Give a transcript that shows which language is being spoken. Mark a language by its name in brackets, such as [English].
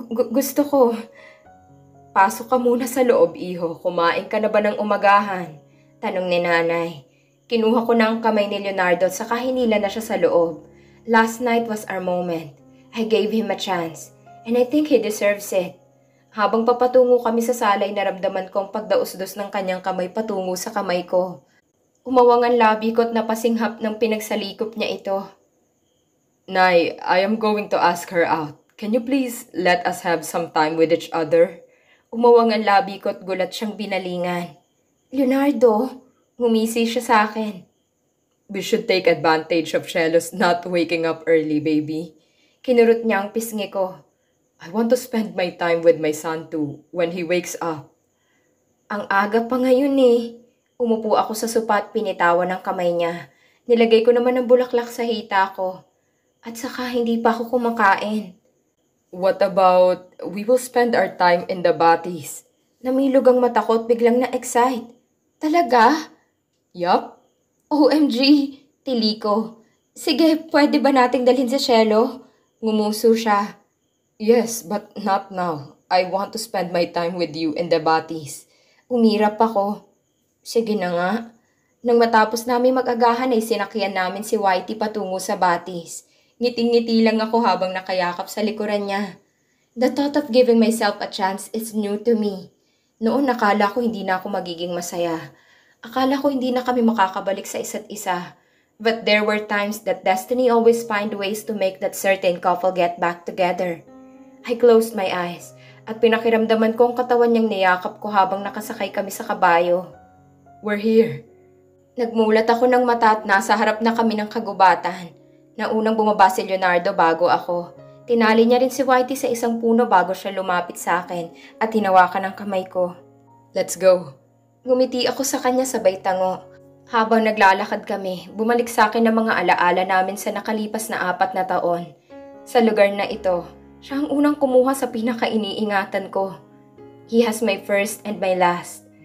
[Filipino] Gusto ko. Pasok ka muna sa loob, iho. Kumain ka na ba ng umagahan? Tanong ni nanay. Kinuha ko na ang kamay ni Leonardo at saka hinila na siya sa loob. [English] Last night was our moment. I gave him a chance and I think he deserves it. [Filipino] Habang papatungo kami sa salay, naramdaman ko ang pagdausdos ng kanyang kamay patungo sa kamay ko. Umawang ang labi ko at napasinghap ng pinagsalikop niya ito. [English] Nay, I am going to ask her out. Can you please let us have some time with each other? [Filipino] Umawang ang labi ko at gulat siyang binalingan. Leonardo, ngumisi siya sa akin. [English] We should take advantage of Shelo's not waking up early, baby. [Filipino] Kinurot niya ang pisngi ko. [English] I want to spend my time with my son too when he wakes up. [Filipino] Ang aga pa ngayon eh. Umupo ako sa sopa at pinitawan ng kamay niya. Nilagay ko naman ang bulaklak sa hita ko. At saka hindi pa ako kumakain. [English] What about we will spend our time in the Batis? [Filipino] Namilog ang mata ko at biglang na-excite. Talaga? [English] Yup. [Filipino] OMG, tili ko. Sige, pwede ba nating dalhin si Shelo? Ngumuso siya. [English] Yes, but not now. I want to spend my time with you in the Batis. [Filipino] Umirap ako. Sige na nga. Nang matapos namin mag-agahan ay sinakyan namin si Whitey patungo sa Batis. Ngiting-ngiti lang ako habang nakayakap sa likuran niya. [English] The thought of giving myself a chance is new to me. [Filipino] Noon nakala ko hindi na ako magiging masaya. Akala ko hindi na kami makakabalik sa isa't isa. [English] But there were times that destiny always find ways to make that certain couple get back together. I closed my eyes [Filipino] at pinakiramdaman ko ang katawan niyang niyakap ko habang nakasakay kami sa kabayo. [English] We're here. [Filipino] Nagmulat ako ng mata at nasa harap na kami ng kagubatan. Naunang bumaba si Leonardo bago ako. Tinali niya rin si Whitey sa isang puno bago siya lumapit sa akin at hinawakan ang kamay ko. [English] Let's go. [Filipino] Ngumiti ako sa kanya sabay tango. Habang naglalakad kami, bumalik sa akin ang mga alaala namin sa nakalipas na 4 na taon. Sa lugar na ito, siya ang unang kumuha sa pinaka-iniingatan ko. [English] He has my first and my last.